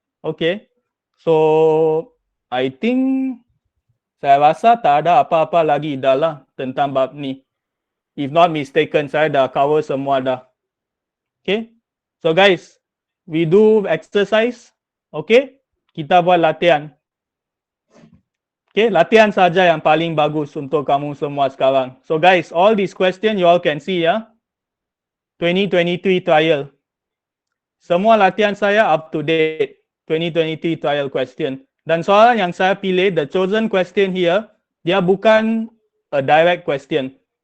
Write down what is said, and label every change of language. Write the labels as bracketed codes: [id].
[ms] Okay, [en] so I think [ms] saya rasa tak ada apa-apa lagi dah lah tentang bab ni. [en] If not mistaken, [ms] saya dah cover semua dah. [en] Okay, so guys, we do exercise. [ms] Okay, kita buat latihan. Okay, latihan saja yang paling bagus untuk kamu semua sekarang. [en] So guys, all these questions you all can see ya. [ms] 2023 trial. Semua latihan saya up to date. [en] 2023 trial question. [ms] Dan soalan yang saya pilih, [en] the chosen question here, [ms] dia bukan [en] a direct question.